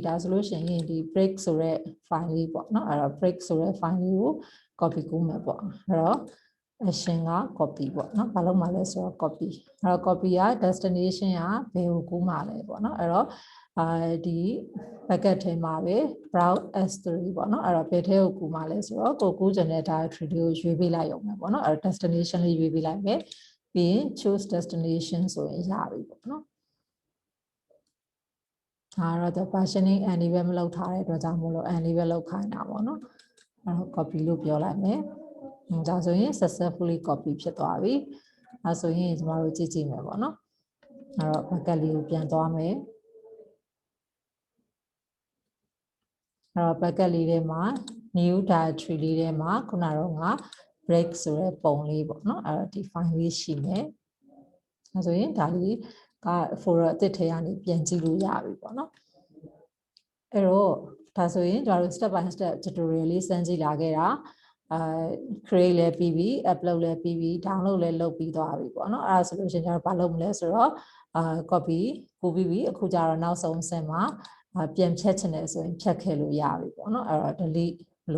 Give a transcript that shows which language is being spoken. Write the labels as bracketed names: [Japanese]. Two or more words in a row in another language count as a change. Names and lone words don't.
[Burmese] ဒါဆိုလို့ရှိရင်ဒီ break ဆိုတဲ့ file လေးပေါ့နော်အဲ့တော့ break ဆိုတဲ့ file လေးကို copy ကူးမယ်ပေါ့အဲ့တော့ action က copy ပေါ့နော်ဘာလို့မှလဲဆိုတော့ copy အဲ့တော့ copy က destination ကဘယ်ကိုကူးမှာလဲပေါ့နော်အဲ့တော့ဒီ bucket ထဲမှာပဲ browse s3 ပေါ့နော်အဲ့တော့ဘယ်ထဲကိုကူးမှာလဲဆိုတော့ကိုကူးချင်တဲ့ directory လေးကိုရွေးပေးလိုက်ရုံပဲပေါ့နော်အဲ့တော့ destination လေးရွေးပေးလိုက်မယ်ပြီးရင် [English] choose destination [Burmese] ဆိုရင်ရပြီပေါ့နော် ဒါတော့ [English] versioning enable [Burmese] မလုပ်ထားတဲ့အတွက်ကြောင့်မို့လို့ enable လုပ်ခိုင်းတာပေါ့နော်အဲ့တော့ copy လို့ပြောလိုက်မယ်ဒါဆိုရင် [English] successfully copy [Burmese] ဖြစ်သွားပြီအဲဆိုရင်ကျမတို့ကြည့်ကြည့်မယ်ပေါ့နော်အဲ့တော့ bucket လေးကိုပြန်သွားမယ်အဲ့တော့ bucket လေးထဲမှာ [English] new directory [Burmese] လေးထဲမှာခုနတော့ငါ break ဆိုတဲ့ပုံလေးပေါ့နော်အဲ့တော့ဒီ file လေးရှိမယ်အဲ ဆိုရင်ဒါလေးက folder အသစ်ထဲကနေပြန်ကြည့်လို့ရပြီပေါ့နော်အဲ့တော့ဒါဆိုရင်ကျွန်တော်တို့ [English] step by step tutorial [Burmese] လေးစမ်းကြည့်လာခဲ့တာcreate လည်းပြီးပြီ upload လည်းပြီးပြီ download လည်းလုပ်ပြီးသွားပြီပေါ့နော်အဲ့ဒါ ဆိုလို့ရှိရင်ကျွန်တော်ဘာလုပ်မလဲဆိုတော့copy ပို့ပြီးပြီအခုကျတော့နောက်ဆုံးအဆင့်မှာပြန်ဖြတ်ချင်တယ်ဆိုရင်ဖြတ်ခဲ့လို့ရပြီပေါ့နော်အဲ့တော့ delete ဘယ်လို